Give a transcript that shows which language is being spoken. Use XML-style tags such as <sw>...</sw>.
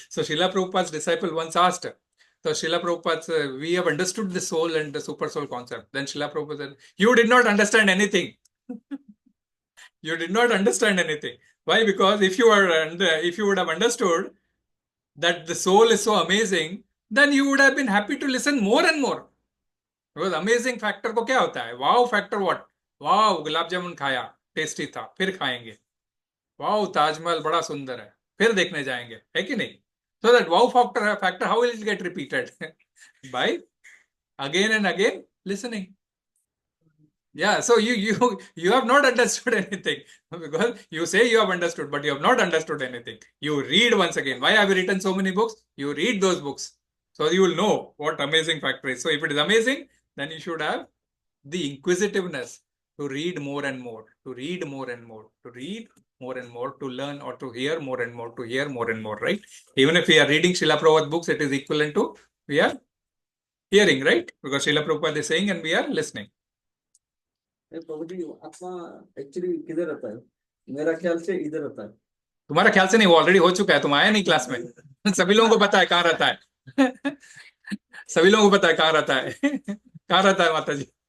<en>So Srila Prabhupada's disciple once asked, so Srila Prabhupada said, we have understood the soul and the super soul concept. Then Srila Prabhupada said, you did not understand anything. You did not understand anything. Why? Because if you would have understood that the soul is so amazing, then you would have been happy to listen more and more. Because amazing factor</en> <hi>को क्या होता है?</hi> <en>Wow factor what?</en> <hi>Wow, gulab jamun खाया, tasty था, फिर खाएंगे. Wow, Taj Mahal बड़ा सुंदर है, फिर देखने जाएंगे, है कि नहीं?</hi> <en>So that wow factor, how will it get repeated? By again and again listening. Yeah, so you have not understood anything, because you say you have understood, but you have not understood anything. You read once again. Why have you written so many books? You read those books, so you will know what amazing factor is. So if it is amazing, then you should have the inquisitiveness to read more and more, to read more and more, to read more and more, to learn or to hear more and more, to hear more and more, right? Even if we are reading Srila Prabhupada books, it is equivalent to we are hearing, right? Because Srila Prabhupada is saying and we are listening.</en> <hi>प्रभु जी आत्मा actually किधर रहता है? मेरा ख्याल से इधर रहता है. तुम्हारा ख्याल से नहीं, वो ऑलरेडी हो चुका है, तुम आया नहीं क्लास में. सभी लोगों को पता है कहाँ रहता है. सभी लोगों को पता है कहाँ रहता है. कहाँ रहता है माता जी?</hi>